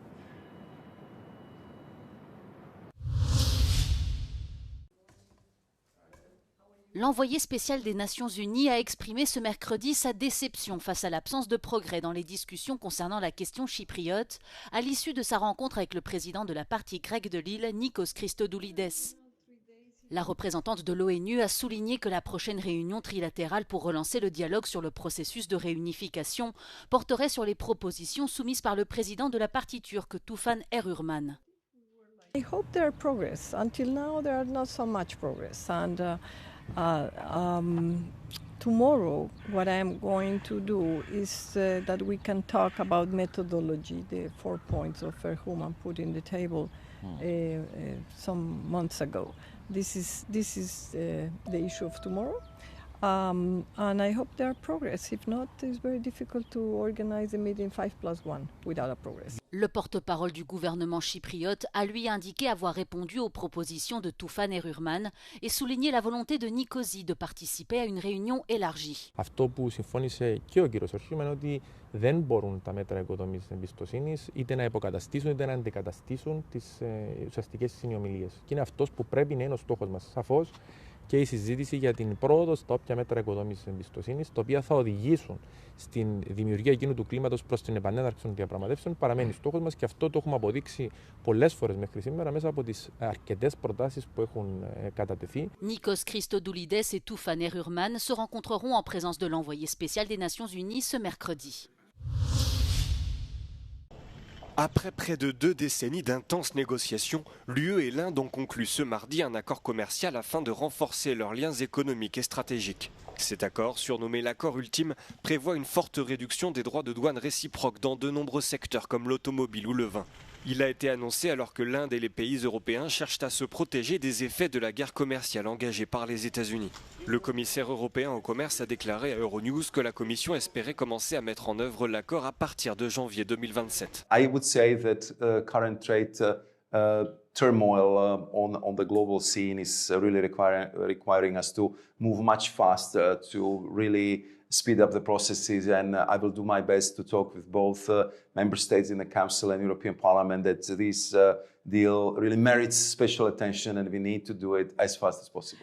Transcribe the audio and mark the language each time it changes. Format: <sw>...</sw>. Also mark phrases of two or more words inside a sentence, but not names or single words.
<fr>L'envoyé spécial des Nations Unies a exprimé ce mercredi sa déception face à l'absence de progrès dans les discussions concernant la question chypriote à l'issue de sa rencontre avec le président de la partie grecque de l'île, Nikos Christodoulides. La représentante de l'ONU a souligné que la prochaine réunion trilatérale pour relancer le dialogue sur le processus de réunification porterait sur les propositions soumises par le président de la partie turque, Tufan Erurman.</fr> <en>I hope there are progress. Until now there are not so much progress, and tomorrow what I am going to do is that we can talk about methodology, the 4 points of Erhuman put in the table some months ago. This is the issue of tomorrow, and I hope there are progress. If not, it's very difficult to organize a meeting 5+1 without a progress.</en> <fr>Le porte-parole du gouvernement chypriote a lui indiqué avoir répondu aux propositions de Tufan Erurman et souligné la volonté de Nicosie de participer à une réunion élargie.</fr> <el>Αυτό που συμφώνησε και ο κύριος Ερχούμεν είναι ότι δεν μπορούν τα μέτρα οικοδομής εμπιστοσύνης είτε να υποκαταστήσουν είτε να αντικαταστήσουν τις ουσιαστικές συνομιλίες. Και είναι αυτός που πρέπει να είναι ο στόχος μας. Σαφώς και η συζήτηση για την πρόοδο στα όποια μέτρα οικοδόμησης εμπιστοσύνης, τα οποία θα οδηγήσουν στην δημιουργία εκείνου του κλίματος προς την επανέναρξη των διαπραγματεύσεων, παραμένει στόχος μας και αυτό το έχουμε αποδείξει πολλές φορές μέχρι σήμερα μέσα από τις αρκετές προτάσεις που έχουν κατατεθεί.</el> <fr>Nikos Christodoulides et Tufan Erurman se rencontreront en présence de l'envoyé spécial des Nations Unies ce mercredi. Après près de 2 décennies d'intenses négociations, l'UE et l'Inde ont conclu ce mardi un accord commercial afin de renforcer leurs liens économiques et stratégiques. Cet accord, surnommé l'accord ultime, prévoit une forte réduction des droits de douane réciproques dans de nombreux secteurs comme l'automobile ou le vin. Il a été annoncé alors que l'Inde et les pays européens cherchent à se protéger des effets de la guerre commerciale engagée par les États-Unis. Le commissaire européen au commerce a déclaré à Euronews que la Commission espérait commencer à mettre en œuvre l'accord à partir de janvier 2027.</fr> <en>I would say that current trade turmoil on the global scene is really requiring us to move much faster to really speed up the processes, and I will do my best to talk with both member states in the Council and European Parliament that this deal really merits special attention, and we need to do it as fast as possible.</en>